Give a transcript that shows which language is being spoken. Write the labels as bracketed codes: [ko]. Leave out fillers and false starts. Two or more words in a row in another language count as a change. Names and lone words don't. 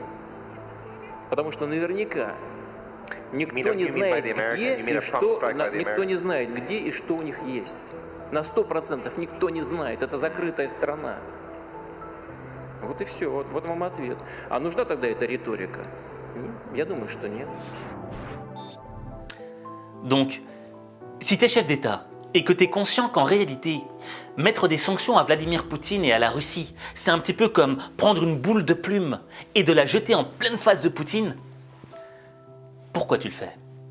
[ru] Потому что наверняка никто не знает, где и что у них есть. На 100% никто не знает. Это закрытая страна. Вот и все. Вот вам ответ. А нужна тогда эта риторика? Я думаю, что нет. [fr] Donc, si tu es chef d'État et que tu es conscient qu'en réalité, mettre des sanctions à Vladimir Poutine et à la Russie, c'est un petit peu comme prendre une boule de plume et de la jeter en pleine face de Poutine, pourquoi tu le fais?